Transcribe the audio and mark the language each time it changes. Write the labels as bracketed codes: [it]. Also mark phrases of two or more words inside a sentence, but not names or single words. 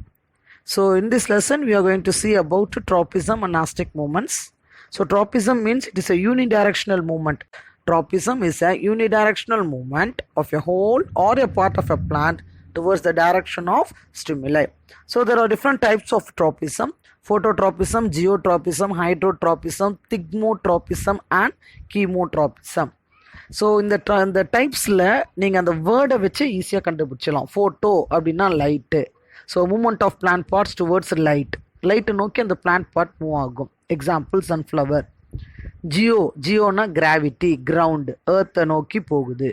[en] So in this lesson, we are going to see about tropism and nastic movements. So tropism means it is a unidirectional movement. Tropism is a unidirectional movement of a whole or a part of a plant towards the direction of stimuli. So there are different types of tropism: phototropism, geotropism, hydrotropism, thigmotropism and chemotropism. [ta] ஸோ இந்த டைப்ஸில் நீங்கள் அந்த வேர்டை வச்சு ஈஸியாக கண்டுபிடிச்சிடலாம். ஃபோட்டோ அப்படின்னா லைட்டு. [en] so movement of plant parts towards light [ta] நோக்கி அந்த [en] plant part move ஆகும். example sunflower. [ta] ஜியோனா [en] gravity, ground, earth [ta] நோக்கி போகுது.